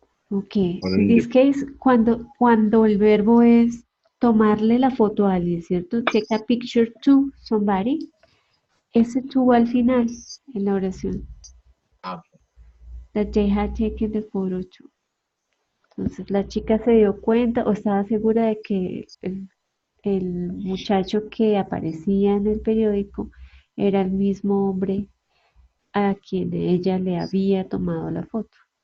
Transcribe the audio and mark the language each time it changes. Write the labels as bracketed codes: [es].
[en] Okay, in this case, [es] cuando el verbo es tomarle la foto a alguien, ¿cierto? [en] Take a picture to somebody. [es] Ese to va al final en la oración. [en] Okay. That they had taken the photo to. [es] Entonces la chica se dio cuenta o estaba segura de que el muchacho que aparecía en el periódico era el mismo hombre a quien ella le había tomado la foto.